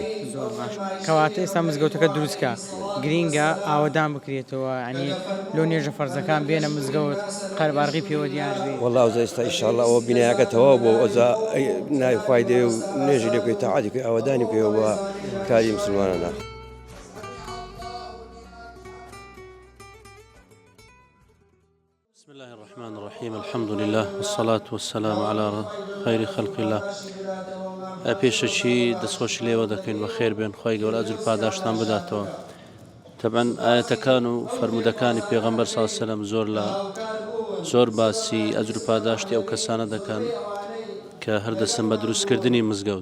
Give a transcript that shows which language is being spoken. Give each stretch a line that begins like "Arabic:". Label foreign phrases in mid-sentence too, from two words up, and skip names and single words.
Central Kurdish: زۆر باش کەواتە ئێستا مزگەوتەکە دروستکە گرینگە ئاوەدان بکرێتەوە ینی لۆ نوێژە فەرزەکان بێنە مزگەوت قەربارغی پێوە دیار بێ والله ئەوزە ئێستا ئینشاءڵڵا ئەوە بینایەکە تەواو بۆ ئەوزا ناوی خوای دێ و نوێژی لێ بکەی تاعاتی بکەی ئاوەدانی بکەیەوە بە کاری مسلمانانە.
Arabic: بسم الله الرحمن الرحيم الحمد لله والصلاة والسلام على خير خلق الله.
Central Kurdish: پێشەچی دەستخۆشی لێوە دەکەین بە خێر بێن خی گەورە ئەجر پاداشتان بداتەوە. طبعا ئاەتەکان و فەرمودەکانی پێغەمبەر
Arabic: صلی الله علیه و سلم
Central Kurdish: زۆر باسی ئەجر و پاداشتی ئەو کەسانە دەکەن کە هەردەسن بە دروستکردنی مزگەوت.